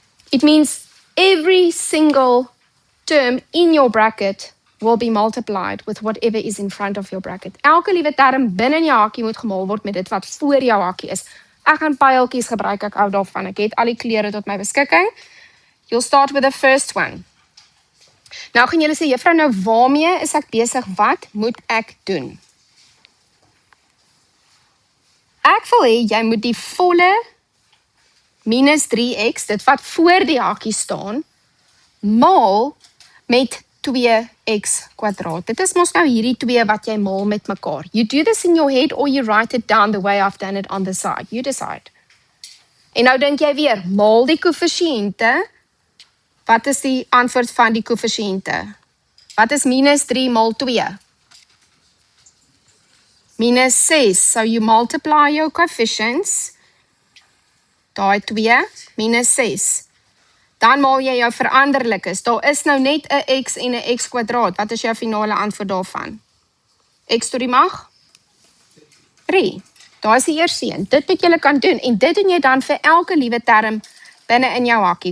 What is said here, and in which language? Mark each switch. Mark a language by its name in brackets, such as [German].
[English] It means every single term in your bracket will be multiplied with whatever is in front of your bracket. [Afrikaans] Elke liewe term binne in jou hakkie moet gemaal word met dit wat voor jou hakkie is. Ek gaan pyltjies gebruik, ek hou daarvan. Ek het al die kleure tot my beskikking. [English] You'll start with the first one. [Afrikaans] Nou gaan julle sê, juffrou, nou waarmee is ek besig? Wat moet ek doen? Ek wil hê jy moet die volle minus 3x, dit wat voor die hakkie staan, maal met 2x kwadraat. Dit is mos nou hierdie 2 wat jy maal met mekaar. [English] You do this in your head or you write it down the way I've done it on the side. You decide. [Afrikaans] En nou dink jy weer, maal die koëffisiënte. Wat is die antwoord van die koëffisiënte? Wat is minus 3 maal 2? Minus 6. [English] So you multiply your coefficients. [Afrikaans] Daai 2, minus 6. Dan maal jy jou veranderlikes. Daar is nou net 'n x en 'n x kwadraat. Wat is jou finale antwoord daarvan? X tot die mag? 3. Daar is die eerste een. Dit wat jy kan doen. En dit doen jy dan vir elke liewe term binne in jou hakkie.